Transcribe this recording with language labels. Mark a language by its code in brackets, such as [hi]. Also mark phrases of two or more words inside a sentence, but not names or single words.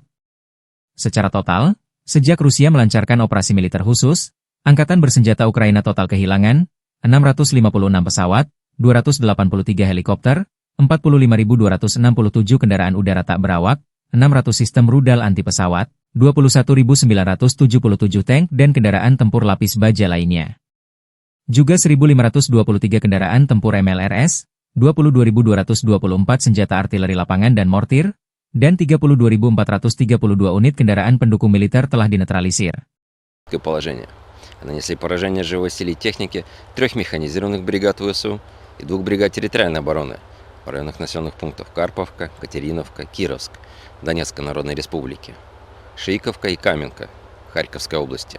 [id] Secara total, sejak Rusia melancarkan operasi militer khusus, Angkatan Bersenjata Ukraina total kehilangan 656 pesawat, 283 helikopter, 45.267 kendaraan udara tak berawak, 600 sistem rudal anti pesawat, 21.977 tank dan kendaraan tempur lapis baja lainnya. Juga 1.523 kendaraan tempur MLRS, 22.224 senjata artileri lapangan dan mortir, dan 32.432 unit kendaraan pendukung militer telah dinetralisir. [ru] Нанесли поражение живой силе техники 3 механизированных бригад ВСУ и 2 бригад территориальной обороны в районах населенных пунктов Карповка, Катериновка, Кировск, Донецкой Народной Республики, Шейковка и Каменка, Харьковской области.